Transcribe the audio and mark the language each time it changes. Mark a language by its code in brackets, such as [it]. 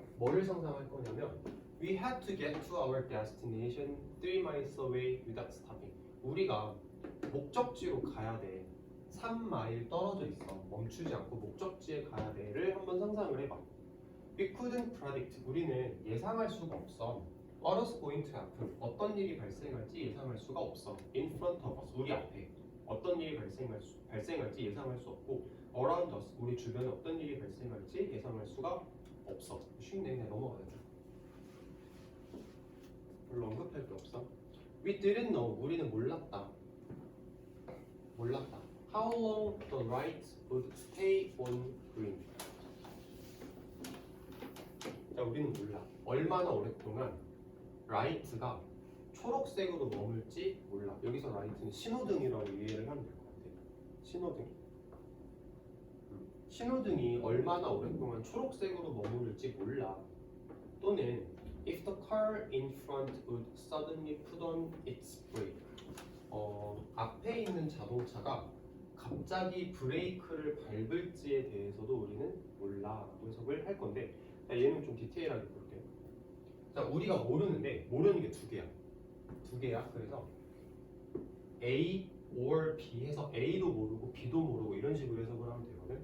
[ko] 뭐를 상상할 거냐면 [en] We had to get to our destination 3 miles away without stopping. [ko] 우리가 목적지로 가야 돼. 3마일 떨어져 있어. 멈추지 않고 목적지에 가야 돼를 한번 상상을 해봐. [en] We couldn't predict. [ko] 우리는 예상할 수가 없어. [en] What was going to happen? [ko] 어떤 일이 발생할지 예상할 수가 없어. [en] In front of us. [ko] 우리 앞에. 어떤 일이 발생할지 예상할 수 없고 [en] around us. [ko] 우리 주변에 어떤 일이 발생할지 예상할 수가 없어. 쉽네. 그냥 넘어가자. 별로 언급할 게 없어. [en] We didn't know. [ko] 우리는 몰랐다. [en] How long the light would stay on green. [ko] 자, 우리는 몰라. 얼마나 오랫동안 라이트가 초록색으로 머물지 몰라. 여기서 라이트는 신호등이라고 이해를 하면 될 것 같아요. 신호등. 신호등이 얼마나 오랫동안 초록색으로 머무를지 몰라. 또는 [en] if the car in front would suddenly put on its brake. [ko] 앞에 있는 자동차가 갑자기 브레이크를 밟을지에 대해서도 우리는 몰라라고 해석을 할 건데, 자, 얘는 좀 디테일하게 볼게요. 자, 우리가 모르는데 모르는 게 두 개야. 두 개야. 그래서 A or B 해서 A도 모르고 B도 모르고 이런 식으로 해석을 하면 되거든.